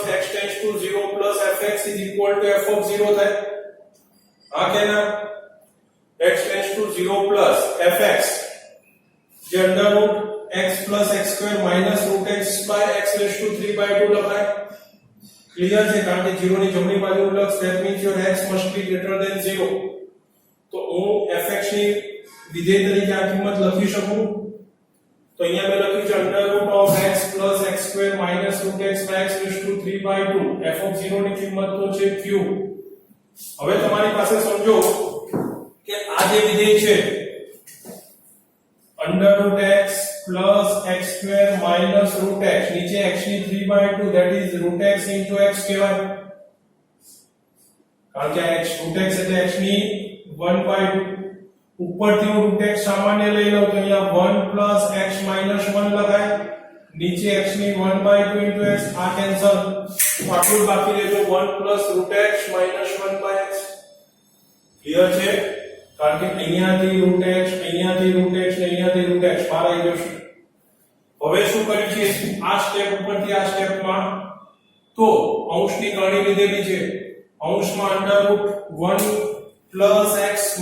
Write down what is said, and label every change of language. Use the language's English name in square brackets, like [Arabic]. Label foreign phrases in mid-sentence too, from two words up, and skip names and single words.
[Gujarati] x → 0 + fx = f(0) થાય હા કે ના x → 0 + fx જે √x + x² - √x by x ⁵ 3/2 લખાય ક્લિયર છે કારણ કે 0 ની જમણી બાજુનું લક્ષ [English] that means your x must be greater than 0 [Gujarati] તો હું fx ની વિધેય તરીકે આ કિંમત લખી શકું તો અહીંયા મેં લખ્યું છે √x + x² - √x by x ⁵ 3/2 f(0) ની કિંમત તો છે q હવે તમારી પાસે સમજો કે આ જે વિધેય છે √x + x² - √x નીચે x ની 3/2 [English] that is [Gujarati] √x * x કહેવાય કારણ કે x √x એટલે x ની 1/2 ઉપરથી હું √x સામાન્ય લઈ લઉં તો અહીંયા 1 + x - 1 લખાય નીચે x ની 1/2 * x આ કેન્સલ તો આટલું બાકી રહેજો 1 + √x - 1/x ક્લિયર છે કારણ કે અહીંયાથી √x અહીંયાથી √x ને અહીંયાથી √x બહાર આવી જશે હવે શું કર્યું છે આ સ્ટેપ ઉપરથી આ સ્ટેપમાં તો અંશની ગણણી લીધેલી છે અંશમાં √1 + x -